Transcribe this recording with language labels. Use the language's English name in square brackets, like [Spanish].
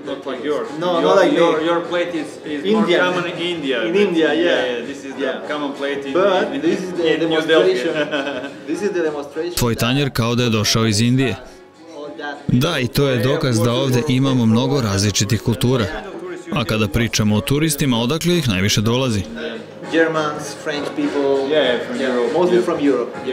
[English] Your plate is more common in India. In India, yeah. This is the common plate in But this is the demonstration. This is the demonstration. [Serbian] Tvoj tanjer kao da je došao iz Indije. Da, i to je dokaz da ovde imamo mnogo različitih kultura. A kada pričamo o turistima, odakle ih najviše dolazi? [English] Germans, French people, mostly from Europe.